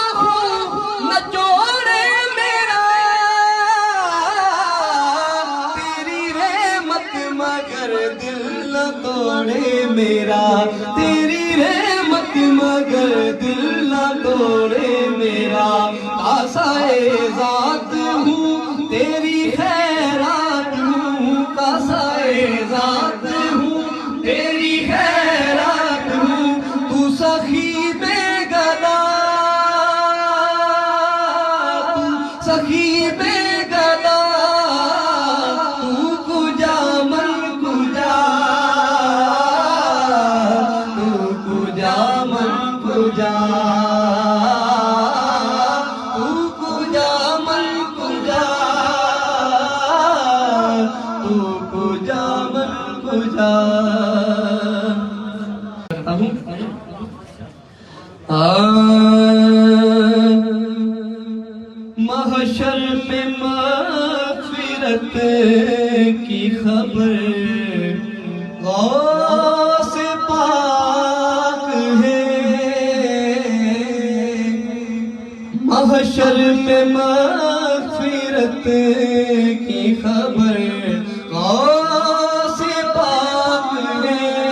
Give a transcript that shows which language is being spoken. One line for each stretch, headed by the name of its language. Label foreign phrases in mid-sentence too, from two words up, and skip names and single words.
Urdu: نچوڑے میرا تیری رحمت مگر دل نہ توڑے میرا تیری رحمت مگر دل نہ توڑے میرا کاسائے ذات ہوں تیری خیرات ہوں کاسائے ذات ہوں تیری خیرات ہوں تو سخی بے گدا تو سخی بے گدا
Persian: تو کجا من کجا تو کجا من کجا تو کجا من کجا تو کجا من کجا
Urdu: کرتا ہوں محشر میں مغفرت کی خبر غوث پاک ہے محشر میں مغفرت کی خبر غوث پاک ہے